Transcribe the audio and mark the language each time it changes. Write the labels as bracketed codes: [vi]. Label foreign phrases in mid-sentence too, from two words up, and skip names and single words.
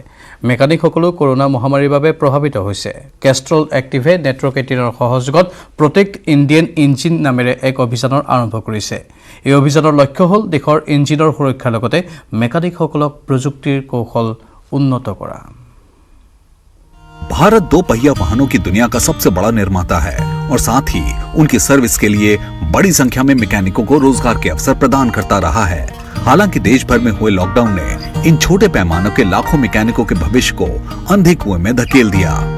[as] মেকানিকসকলেও কৰোনা মহামাৰীৰ বাবে প্ৰভাৱিত হৈছে। কেষ্ট্ৰল এক্টিভে নেটৱৰ্ক ১৮ৰ সহযোগত প্ৰটেক্ট ইণ্ডিয়ান ইঞ্জিন নামেৰে এক অভিযানৰ আৰম্ভ কৰিছে। এই অভিযানৰ লক্ষ্য হ'ল দেশৰ ইঞ্জিনৰ সুৰক্ষাৰ লগতে মেকানিকসকলক প্ৰযুক্তিৰ কৌশল উন্নত কৰা। [hi] भारत 2 पहिया वाहनों की दुनिया का सबसे बड़ा निर्माता है और साथ ही उनकी सर्विस के लिए बड़ी संख्या में मैकेनिकों को रोजगार के अवसर प्रदान करता रहा है। हालांकि देश भर में हुए लॉकडाउन ने इन छोटे पैमानों के लाखों मैकेनिकों के भविष्य को अंधे कुएं में धकेल दिया।